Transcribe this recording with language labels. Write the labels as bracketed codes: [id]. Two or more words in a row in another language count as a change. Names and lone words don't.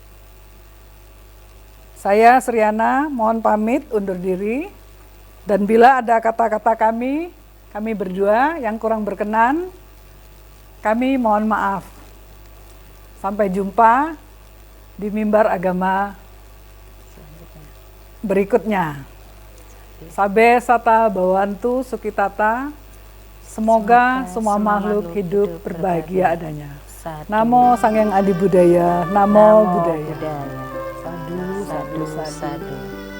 [id] Saya Sriana mohon pamit undur diri, dan bila ada kata-kata kami berdua yang kurang berkenan, Kami mohon maaf. Sampai jumpa di mimbar agama berikutnya. [pi] Sabe sata bawantu sukitata. [id] Semoga semua makhluk hidup berbahagia adanya. [pi] Namo Sang Hyang Adi Budaya. Namo Budaya. Sadu, sadu, sadu.